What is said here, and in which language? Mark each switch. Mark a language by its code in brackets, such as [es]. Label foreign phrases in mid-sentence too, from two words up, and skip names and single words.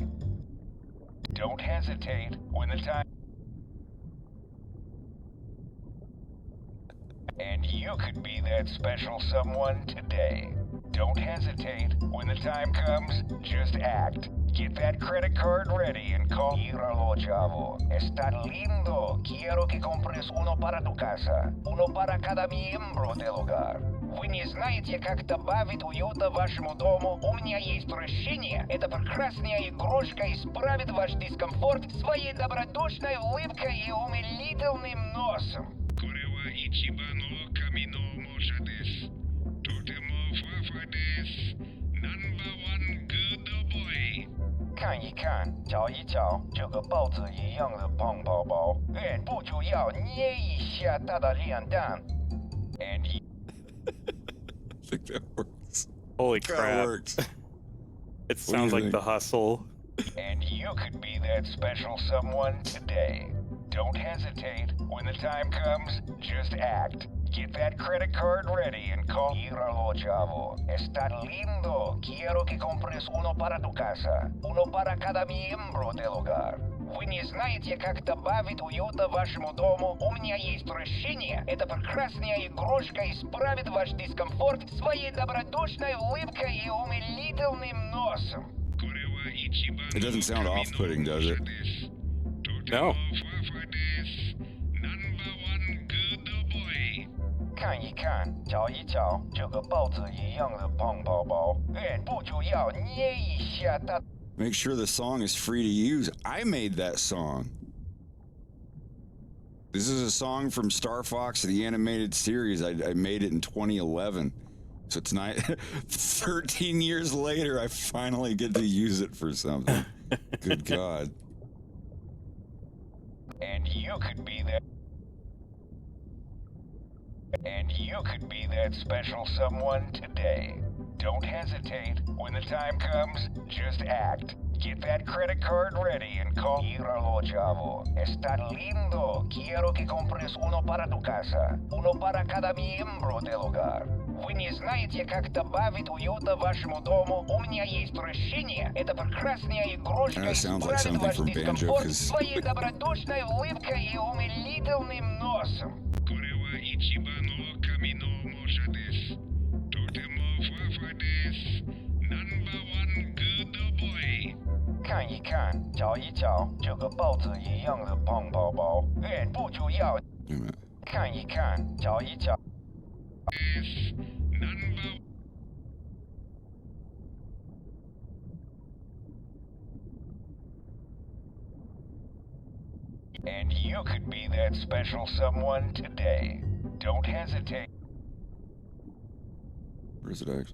[en] Don't hesitate when the time. And you could be that special someone today. Don't hesitate. When the time comes, just act. Get that credit card ready and call. [es] Míralo, chavo. Está lindo. Quiero que compres uno para tu casa. Uno para cada miembro del hogar. [ru] Вы не знаете, как добавить уюта вашему дому? У меня есть решение. Эта прекрасная игрушка исправит ваш дискомфорт своей добродушной улыбкой и умилительным носом. [ja] これは一番の神のおもちゃです。とてもふわふわです。ナンバーワングッドボーイ。 [zh] 看一看，瞧一瞧，这个豹子一样的胖宝宝，忍不住要捏一下它的脸蛋。 [en] And you I think that works. Holy That crap. works. It sounds like think? The Hustle. And you could be that special someone today. Don't hesitate. When the time comes, just act. Get that credit card ready and call. [es] Míralo, chavo. Está lindo. Quiero que compres uno para tu casa. Uno para cada miembro del hogar. [ru] Вы не знаете, как добавить уюта вашему дому? У меня есть решение. Эта прекрасная игрушка исправит ваш дискомфорт своей добродушной улыбкой и умилительным носом. [ja] これは一番 [en] It doesn't sound [ja] の [en] off-putting, does it? [ja] です。とて [en] No. [ja] もふわふわです。ナンバーワングッドボーイ。 [zh] 看一看，瞧一瞧，这个豹子一样的胖宝宝，忍不住要捏一下它。 [en] Make sure the song is free to use. I made that song. This is a song from Star Fox, the animated series. I made it in 2011. So it's not 13 years later, I finally get to use it for something. Good God. And you could be that. And you could be that special someone today. Don't hesitate. When the time comes, just act. Get that credit card ready and call. [es] Míralo, chavo. Está lindo. Quiero que compres uno para tu casa. Uno para cada miembro del hogar. [ru] Вы не знаете, как добавить уюта вашему дому? У меня есть решение. Эта прекрасная игрушка [en] That sounds like [ru] исправит [en] something [ru] ваш [en] from Banjo, [ru] дискомфорт [en] 'cause- [ru] своей добродушной улыбкой и умилительным носом. [ja] これは一番の神のおもちゃです。とてもふわふわです。ナンバーワングッドボーイ。 [zh] 看一看，瞧一瞧，这个豹子一样的胖宝宝，忍不住要 [en] Wait a minute. [zh] 看一看，瞧一瞧。 [ja] です。ナンバー [en] And you could be that special someone today. Don't hesitate. Where is it actually?